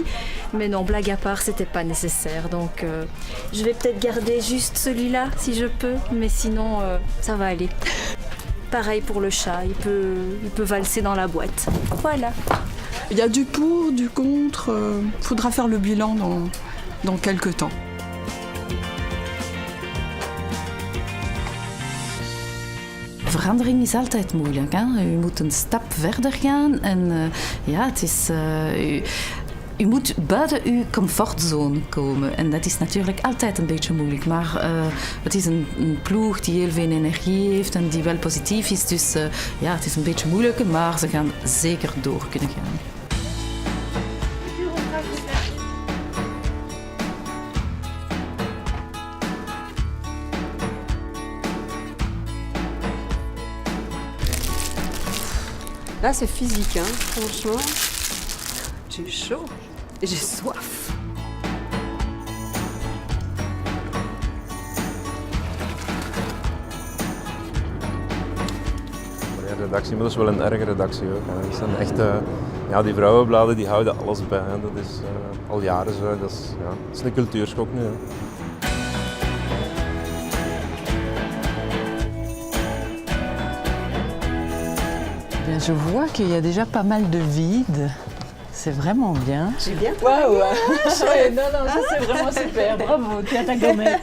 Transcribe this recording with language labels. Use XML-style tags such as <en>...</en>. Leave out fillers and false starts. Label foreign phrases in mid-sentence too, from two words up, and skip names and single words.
<fr>Mais non, blague à part, c'était pas nécessaire. Donc je vais peut-être garder juste celui-là si je peux. Mais sinon, ça va aller. Pareil pour le chat, il peut valser dans la boîte. Voilà. Il y a du pour, du contre. Faudra faire le bilan dans quelques temps.</fr> <nl>Verandering is altijd moeilijk. Hè? U moet een stap verder gaan en ja, het is... U moet buiten uw comfortzone komen en dat is natuurlijk altijd een beetje moeilijk. Maar het is een ploeg die heel veel energie heeft en die wel positief is. Dus ja, het is een beetje moeilijk, maar ze gaan zeker door kunnen gaan.</nl> <fr>Là, c'est physique, hein. Franchement. J'ai chaud et j'ai soif.</fr> <nl>De redactie, maar dat is wel een erge redactie ook. Hè. Dat zijn echt, ja, die vrouwenbladen die houden alles bij. Hè. Dat is al jaren zo. Dat is een cultuurschok nu. Hè.</nl> <fr>Bien, je vois qu'il y a déjà pas mal de vide. C'est vraiment bien. J'ai bien. Waouh! Ouais, non, ça c'est vraiment super. Bravo, tu as ta gommette.</fr>